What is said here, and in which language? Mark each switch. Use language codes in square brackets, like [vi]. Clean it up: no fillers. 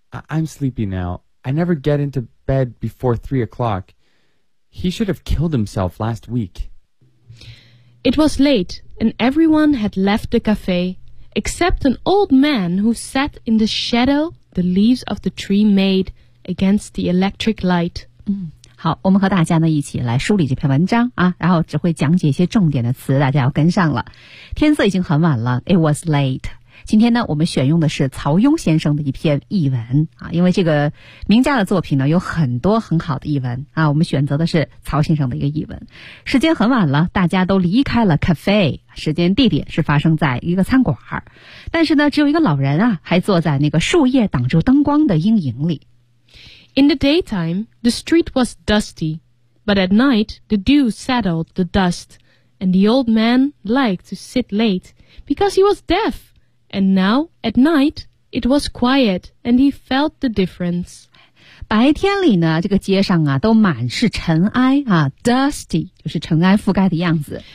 [en] I'm sleepy now. I never get into bed before 3 o'clock. He should have killed himself last week. It was late. And everyone had left the cafe, except an old man who sat in the shadow the leaves of the tree made against the electric light. [zh] 嗯，好，我们和大家呢一起来梳理这篇文章啊，然后只会讲解一些重点的词，大家要跟上了。天色已经很晚了 ， [en] It was late。 [zh] 今天呢，我们选用的是曹庸先生的一篇译文啊，因为这个名家的作品呢有很多很好的译文啊，我们选择的是曹先生的一个译文。时间很晚了，大家都离开了 cafe， 时间地点是发生在一个餐馆，但是呢，只有一个老人啊，还坐在那个树叶挡住灯光的阴影里。 [en] In the daytime, the street was dusty, but at night, the dew settled the dust, and the old man liked to sit late because he was deaf. And now, at night, it was quiet, and he felt the difference. [zh] 白天里呢，这个街上啊，都满是尘埃啊 ，dusty 就是尘埃覆盖的样子。